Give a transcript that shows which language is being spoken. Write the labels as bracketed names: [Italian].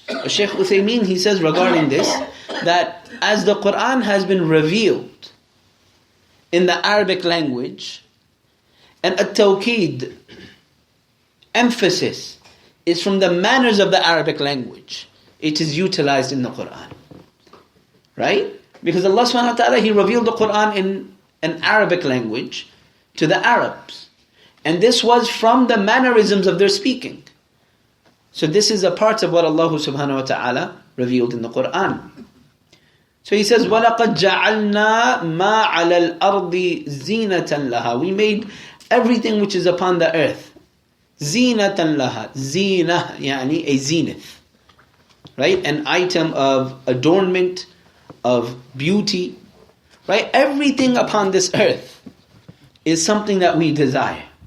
[English] Shaykh Uthaymeen, he says regarding this, that as the Quran has been revealed in the Arabic language, and at-tawqeed, emphasis, is from the manners of the Arabic language, it is utilized in the Quran. Right? Because Allah subhanahu wa ta'ala, He revealed the Quran in an Arabic language to the Arabs. And this was from the mannerisms of their speaking. So this is a part of what Allah subhanahu wa ta'ala revealed in the Quran. So He says, [Arabic] وَلَقَدْ جَعَلْنَا مَا عَلَى الْأَرْضِ زِينَةً لَهَا. [English] We made everything which is upon the earth [Arabic] زِينَةً لَهَا. [English] Zina, yani a zenith. Right? An item of adornment, of beauty. Right? Everything upon this earth is something that we desire.